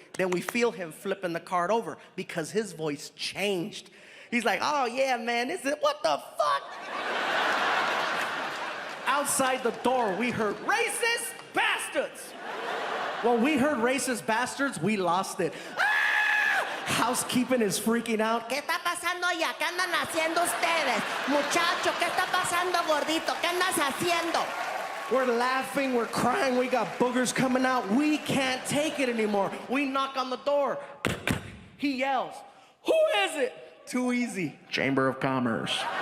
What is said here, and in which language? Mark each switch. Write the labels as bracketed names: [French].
[English] Then we feel him flipping the card over because his voice changed. He's like, oh yeah, man, this is, what the fuck? Outside the door, we heard, racist bastards. When we heard racist bastards, we lost it. Housekeeping is freaking out. [Spanish] ¿Qué está pasando allá? ¿Qué andan haciendo ustedes? Muchacho, ¿qué está pasando, gordito? ¿Qué andas haciendo? [English] We're laughing, we're crying, we got boogers coming out. We can't take it anymore. We knock on the door. He yells, who is it? Too easy. Chamber of Commerce.